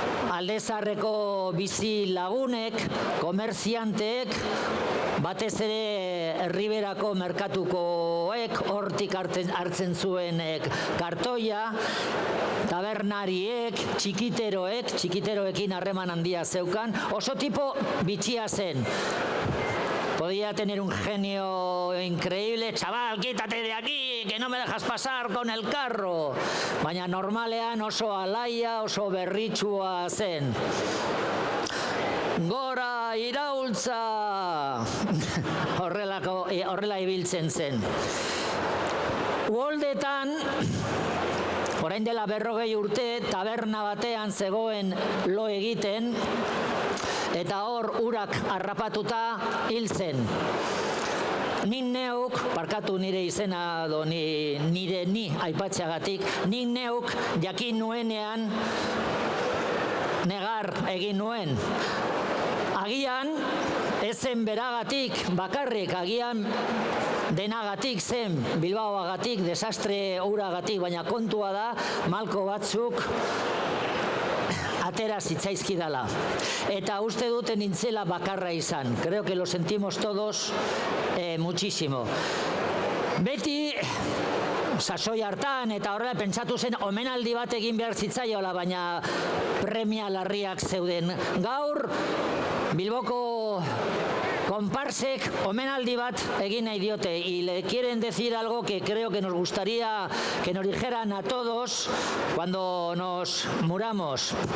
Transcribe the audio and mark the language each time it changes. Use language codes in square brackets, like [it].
[eu] Aldezarreko bizi lagunek, komerzianteek, batez ere Herriberako merkatukoek, hortik hartzen zuenek kartoia, tabernariek, txikiteroekin harreman handia zeukan, oso tipo bitxia zen. [es] Podía tener un genio increíble, chaval, quítate de aquí, que no me dejas pasar con el carro. [eu] Baina normalean oso alaia, oso berritsua zen. Gora iraultza! Horrela ibiltzen zen. Uholdetan, orain dela 40 urte, taberna batean zegoen lo egiten, eta hor urak harrapatuta hil zen. Nik neuk, parkatu nire izena edo ni aipatzeagatik, nik neuk jakin nuenean negar egin nuen. Agian, ez zen beragatik, bakarrik, agian denagatik zen, Bilbaoagatik, desastre uragatik, baina kontua da, malko batzuk atera zitzaizkidala. Eta uste dute nintzela bakarra izan. [es] Creo que lo sentimos todos muchísimo. [eu] Beti, sasoi hartan eta horrela pentsatu zen omenaldi bat egin behar zitzaiola, baina premia larriak zeuden. Gaur, Bilboko konparsek omenaldi bat egin nahi diote [es] y le quieren decir algo que creo que nos gustaría que nos dijeran a todos cuando nos muramos.